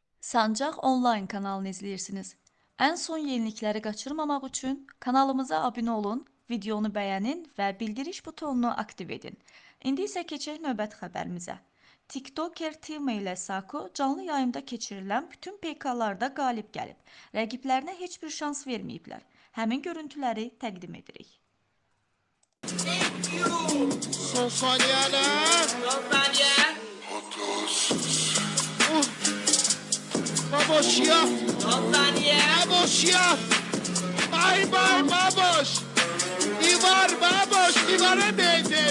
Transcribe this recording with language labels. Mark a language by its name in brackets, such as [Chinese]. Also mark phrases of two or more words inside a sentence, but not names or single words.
[Azerbaijani] Sancaq onlayn kanalını izləyirsiniz. Ən son yenilikləri qaçırmamaq üçün kanalımıza abunə olun, videonu bəyənin və bildiriş butonunu aktiv edin. İndi isə keçək növbəti xəbərimizə. TikToker Tima ilə Sako canlı yayımda keçirilən bütün PK-larda qalib gəlib. Rəqiblərinə heç bir şans verməyiblər. Həmin görüntüləri təqdim edirik. [Turkish] Son saniyeler. Son saniye. Baboş ya. Son saniye. Baboş ya. Bay bay baboş. Divar baboş. Divara değdi.